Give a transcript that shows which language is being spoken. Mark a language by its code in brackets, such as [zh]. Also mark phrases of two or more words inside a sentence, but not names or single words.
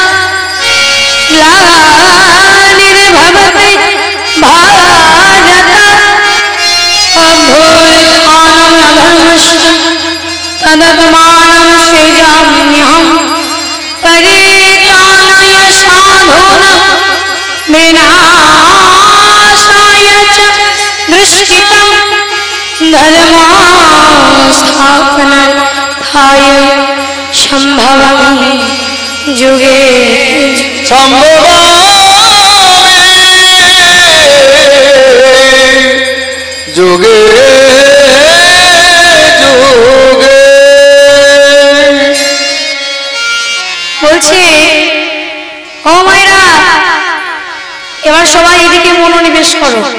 [sa] ग्लानिर्भवति भारत अभ्युत्थानम् अधर्मस्य तदपमानं सृजाम्यहं परित्राणाय साधूनां विनाशाय च दुष्कृतं धर्मस्थापनार्थाय सम्भवामि जुगे যুগে যুগে [bn] বলছে ও মায়েরা এবার সবাই এদিকে মনোনিবেশ করো।